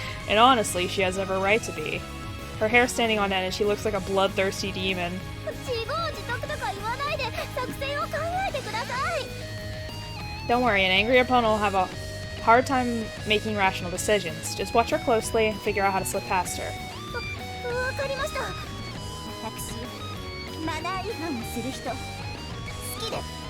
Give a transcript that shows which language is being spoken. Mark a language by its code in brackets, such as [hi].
[en] And honestly, she has every right to be. Her hair standing on end and she looks like a bloodthirsty demon. [ja] 自業自得とか言わないで作戦を考えてください。 [en] Don't worry, an angry opponent will have a hard time making rational decisions. Just watch her closely and figure out how to slip past her. [ja] わかりました。私、マナー違反をする人、好きです。